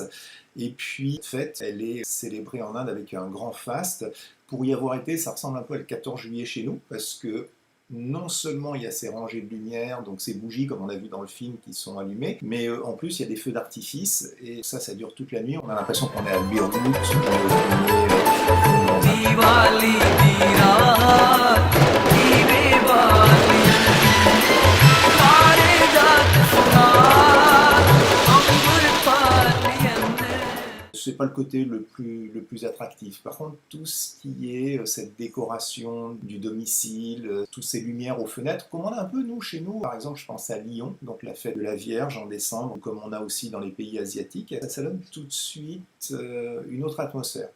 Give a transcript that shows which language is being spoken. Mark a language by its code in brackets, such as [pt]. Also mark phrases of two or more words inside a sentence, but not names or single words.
[fr] Et puis, en fait, elle est célébrée en Inde avec un grand faste. Pour y avoir été, ça ressemble un peu à le 14 juillet chez nous, parce que non seulement il y a ces rangées de lumière, donc ces bougies comme on a vu dans le film qui sont allumées, mais en plus il y a des feux d'artifice et ça dure toute la nuit. On a l'impression qu'on est à Beyrouth, qu'on est au दिवाली की रात दीवे बाली मारे जात सुना अंबर पालियन c'est pas le côté le plus attractif. Par contre, tout ce qui est cette décoration du domicile, toutes ces lumières aux fenêtres, comme on a un peu nous chez nous, par exemple, je pense à Lyon, donc la fête de la Vierge en décembre, comme on a aussi dans les pays asiatiques, ça donne tout de suite une autre atmosphère.